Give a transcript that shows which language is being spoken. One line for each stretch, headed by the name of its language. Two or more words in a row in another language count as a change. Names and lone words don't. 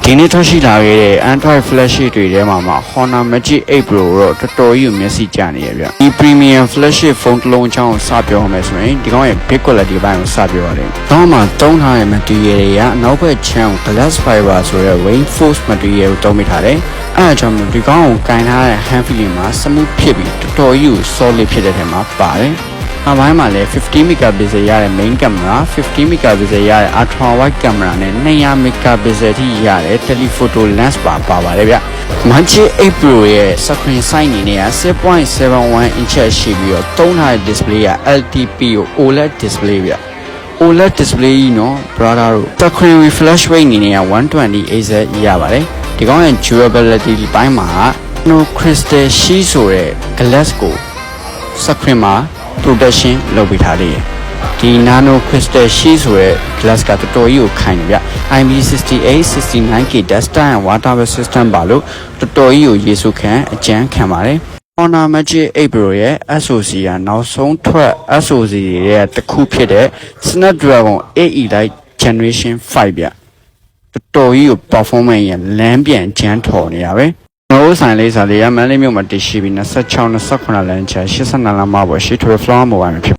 Burmese: ဒီနေ့ထွက်ရှိလာခဲ့တဲ့ Android flagship တွေထဲမှာ Honor Magic 8 Pro တော့တော်တော်ကြီးမျက်စိကျနေရဗျဒီ
English: premium flagship
Burmese: ဖုန်းတစ်လုံးအကြောင်းကိုစပြောမယ်ဆိုရင်ဒီကောင်ရဲ့
English: big quality
Burmese: ဘိုင်းကိုစပြောရတယ်။တော့မှသုံးထားတဲ့ material တွေကနောက်ဘက်ချမ်း
English: glass fiber
Burmese: ဆိုတဲ့ reinforced material ကိုသုံးမိထားတယ်။အဲအကြောင်းဒီကောင်ကိုကင်ထားတဲ့
English: hand feeling
Burmese: မှာ smooth ဖြစ်ပြီးတော်တော်ကြီး solid ဖြစ်တဲ့ထဲမှာပါတယ်။အပိုင်းမှာလည်း50 megapixel ရတဲ့
English: main camera
Burmese: 50 megapixel ရတဲ့
English: ultra wide camera
Burmese: နဲ့200 megapixel ထိရတဲ့
English: telephoto lens
Burmese: ပါပါတယ်ဗျ။ Magic 8 Pro ရဲ့
English: screen size
Burmese: အနေနဲ့ 6.71 inch ရှိပြီးတော့သုံးထားတဲ့ display က
English: LTPO OLED display
Burmese: ဗျ။
English: OLED display
Burmese: ကြီးနော် brother တို့
English: screen refresh rate
Burmese: အနေနဲ့ 120Hz ရပါတယ်။ဒီကောင်ရဲ့ durability ပိုင်းမှာ
English: nano crystal sheet
Burmese: ဆိုတဲ့ glass ကို screen မှာprotection လုပ်ပေးထားတယ်ဒီ
English: nano crystal sheet
Burmese: ဆိုတဲ့ glass ကတော်တော်ကြီးကိုခိုင်နေဗျ IP68 69K
English: desktop and water system
Burmese: ပါလို့တော်တော်ကြီးကိုရေစုခံအကျန်းခံပါတယ် Honor Magic 8 Pro ရဲ့ SoC ကနောက်ဆုံးထွက် SoC ရဲ့တစ်ခုဖြစ်တဲ့ Snapdragon 8 Elite Generation 5 ဗျတော်တော်ကြီးကို performance ရလမ်းပြန်ကျန်းထော်နေရပဲကျွန်တော်ဆိုင်လေးစားလေးရမန်းလေးမြို့မှာတည်ရှိပြီး26 28လမ်းချာ82လမ်းမှာပေါ်ရှိထွေဖလောင်းမိုဘိုင်းမှာဖြစ်